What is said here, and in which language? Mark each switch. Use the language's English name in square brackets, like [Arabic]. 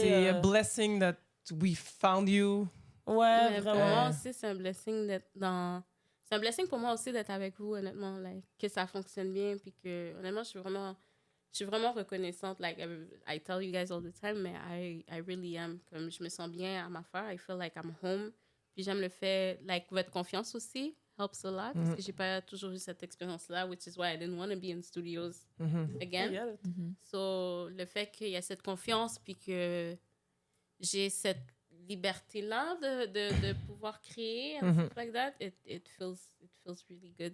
[French] C'est [English] a blessing that we found you. [French] ouais, Mais pour vraiment. moi aussi, c'est un blessing d'être dans... C'est un blessing pour moi aussi d'être avec vous, honnêtement. Like, que ça fonctionne bien, puis que, honnêtement, je suis vraiment reconnaissante. [English] Like, I tell you guys all the time, [French] mais [English] I really am. [French] Comme je me sens bien à ma affaire. [English] I feel like I'm home. [French] Puis j'aime le fait, like, votre confiance aussi [English] helps a lot. [French] Parce que j'ai pas toujours eu cette expérience-là, [English] which is why I didn't want to be in studios again. Yeah. [French] So, le fait qu'il y a cette confiance, puis que j'ai cette liberté-là de pouvoir créer, [English] and stuff like that, it feels really good.